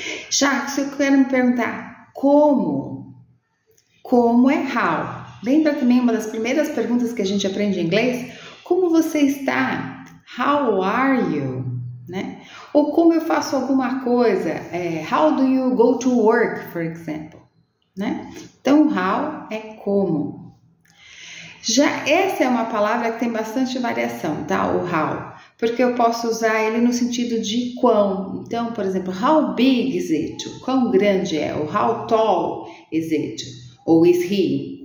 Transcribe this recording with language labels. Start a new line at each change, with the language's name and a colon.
Portuguese: Já que eu quero me perguntar como é how. Lembra também uma das primeiras perguntas que a gente aprende em inglês? Como você está?
English: How are you?
Portuguese: Né? Ou como eu faço alguma coisa?
English: How do you go to work, for example?
Portuguese: Né? Então, how é como. Já essa é uma palavra que tem bastante variação, tá? O how. Porque eu posso usar ele no sentido de quão. Então, por exemplo,
English: how big is it?
Portuguese: O quão grande é? Ou
English: how tall is it?
Portuguese: Ou
English: is he?